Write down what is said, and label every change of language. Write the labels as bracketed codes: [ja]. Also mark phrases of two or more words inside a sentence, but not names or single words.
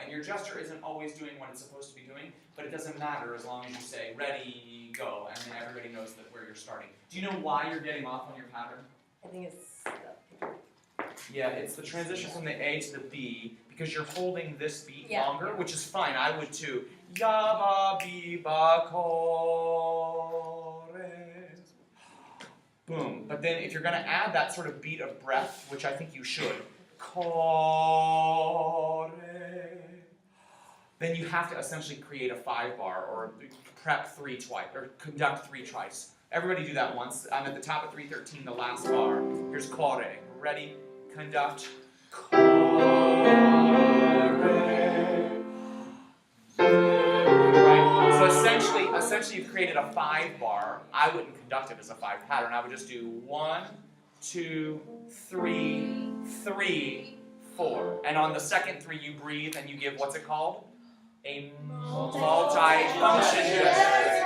[en] And your gesture isn't always doing what it's supposed to be doing, but it doesn't matter as long as you say ready, go, and then everybody knows that where you're starting. Do you know why you're getting off on your pattern? I think it's Yeah, it's the transition from the A to the B, because you're holding this beat Yeah. longer, which is fine, I would too. Ya ba bi ba ko re. Boom. But then if you're going to add that sort of beat of breath, which I think you should, ko re, then you have to essentially create a 5-bar or prep 3 twice, or conduct 3 twice. Everybody do that once. I'm at the top of 313, the last bar. Here's ko re. Ready? Conduct. Ko re. Right? So essentially you've created a 5-bar. I wouldn't conduct it as a 5 pattern. I would just do 1, 2, 3, 3, 4. And on the second 3 you breathe and you give, what's it called? A multi-function gesture.